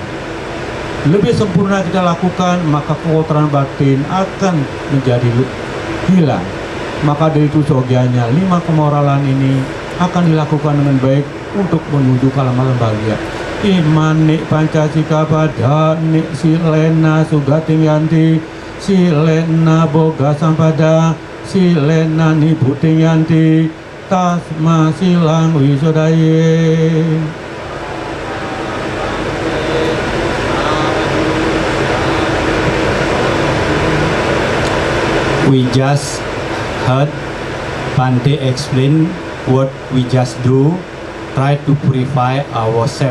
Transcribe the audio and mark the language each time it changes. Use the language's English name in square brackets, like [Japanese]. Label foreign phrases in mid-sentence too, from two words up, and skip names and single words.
[Indonesian] Lebih sempurna kita lakukan, maka kekotoran batin akan menjadi hilang. Maka dari itu seyogianya 5 kemoralan ini akan dilakukan dengan baik untuk menuju ke alam bahagia. [Pali] Iman nik pancasika pada nik silena sugating yanti silena boga sampada silena nibuting yanti tasma silang wisodaye. [English] We just heard Bante explain what we just do, try to purify ourselves.